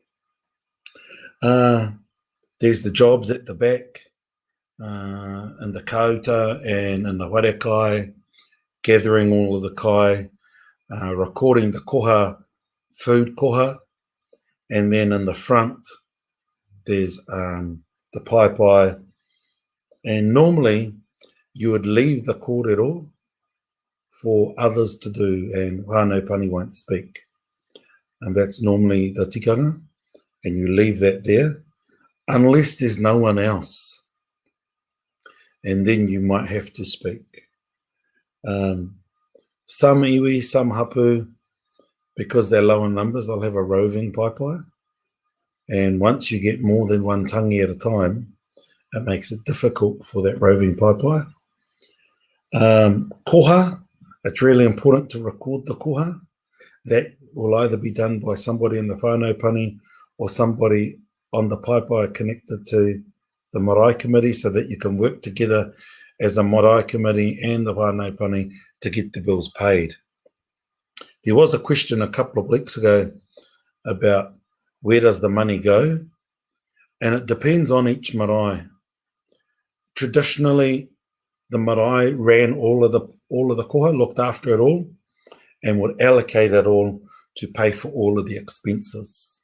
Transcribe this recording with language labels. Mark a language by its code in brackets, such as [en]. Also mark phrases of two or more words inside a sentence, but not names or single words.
[en] There's the jobs at the back, in the kauta and in the warekai, gathering all of the kai, recording the koha, food koha, and then in the front there's the pai, and normally you would leave the kōrero for others to do, and [mi] whānau pani [en] won't speak. And that's normally the tikanga, and you leave that there, unless there's no one else. And then you might have to speak. Some iwi, some hapu, because they're low in numbers, they'll have a roving paipai. And once you get more than one tangi at a time, it makes it difficult for that roving paipai. Koha, it's really important to record the koha. That will either be done by somebody in the [mi] whānau pani [en] or somebody on the paipai connected to the marae committee, so that you can work together as a marae committee and the [mi] whānau pani [en] to get the bills paid. There was a question a couple of weeks ago about where does the money go, and it depends on each marae. Traditionally, the marae ran all of the koha, looked after it all, and would allocate it all to pay for all of the expenses.